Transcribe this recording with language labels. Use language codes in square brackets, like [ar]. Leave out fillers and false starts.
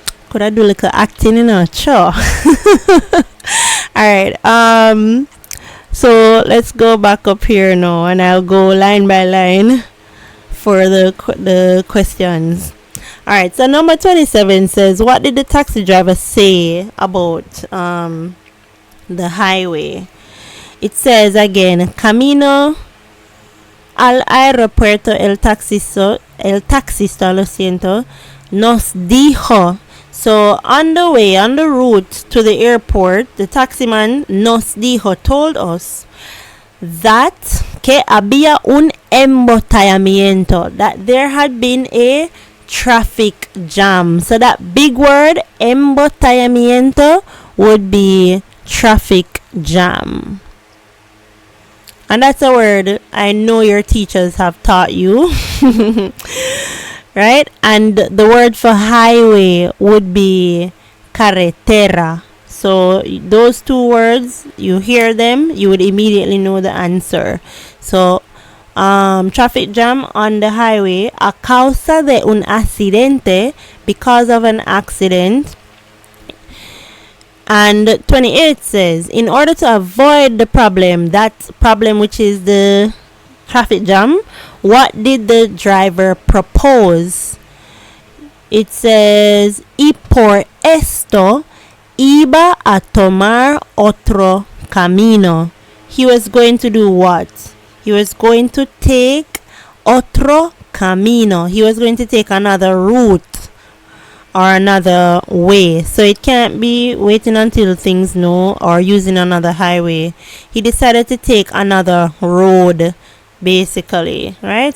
[en] Could I do like a acting in a show? Alright, so let's go back up here now and I'll go line by line for the questions. Alright, so number 27 says, what did the taxi driver say about the highway? It says again, [es] camino al aeropuerto el taxista, lo siento, nos dijo. [en] So on the way, on the route to the airport, the taximan [es] nos dijo, [en] told us that [es] que había un embotellamiento, [en] that there had been a traffic jam. So that big word, embotellamiento, would be traffic jam. And that's a word I know your teachers have taught you. Right? And the word for highway would be carretera. So those two words, you hear them, you would immediately know the answer. So traffic jam on the highway [es] a causa de un accidente, [en] because of an accident. And 28 says, in order to avoid the problem, that problem which is the traffic jam, what did the driver propose? It says, [es] y por esto iba a tomar otro camino. [en] He was going to do what? He was going to take [es] otro camino. [en] He was going to take another route or another way. So it can't be waiting until things know or using another highway. He decided to take another road, basically, right?